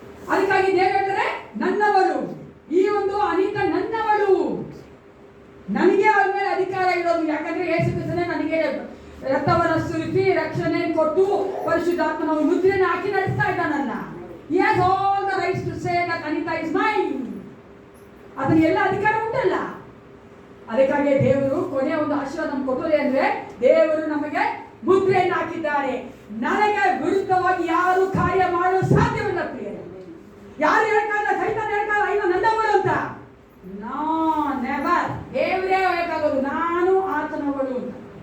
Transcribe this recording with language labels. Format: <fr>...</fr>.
<kn>ಅದಕ್ಕಾಗಿ ದೇವರು ಹೇಳ್ತಾರೆ ನನ್ನವಳು, ಈ ಒಂದು ಅನಿತ ನನ್ನವಳು, ನನಗೆ ಅವ್ರ ಮೇಲೆ ಅಧಿಕಾರ ಇರೋದು. ಯಾಕಂದ್ರೆ ಯೇಸು ಕ್ರಿಸ್ತನೇ ನನಗೆ ರಕ್ತವನ್ನು ಸುರಿಸಿ ರಕ್ಷಣೆ ಕೊಟ್ಟು ಪರಿಶುದ್ಧಾತ್ಮನ ಮುದ್ರೆಯನ್ನು ಹಾಕಿ ನಡೆಸ್ತಾ ಇದ್ದಾನಲ್ಲ.</kn> <en>He has all the rights to say that Anita is mine.</en> <kn>ಅದನ್ನ ಎಲ್ಲ ಅಧಿಕಾರ ಉಂಟಲ್ಲ. ಅದಕ್ಕಾಗಿ ದೇವರು ಕೊನೆಯ ಒಂದು ಆಶೀರ್ವಾದ ನಮ್ಗೆ ಕೊಟ್ಟರೆ ಅಂದ್ರೆ, ದೇವರು ನಮಗೆ ಮುದ್ರೆಯನ್ನು ಹಾಕಿದ್ದಾರೆ. ನನಗೆ ವಿರುದ್ಧವಾಗಿ ಯಾರು ಕಾರ್ಯ ಮಾಡಲು ಸಾಧ್ಯವಿಲ್ಲ ಪ್ರಿಯರೇ. ಯಾರು ಹೇಳ್ತಾರಲ್ಲ, ಸೈತಾನ ಹೇಳ್ತಾರ ಇನ್ನು ನನ್ನವಳು ಅಂತ.</kn> <en>No never.</en> <kn>ದೇವರೇ ಹೇಳ್ತಾಗೋದು ನಾನು ಆತನವಳು ಅಂತ.</kn>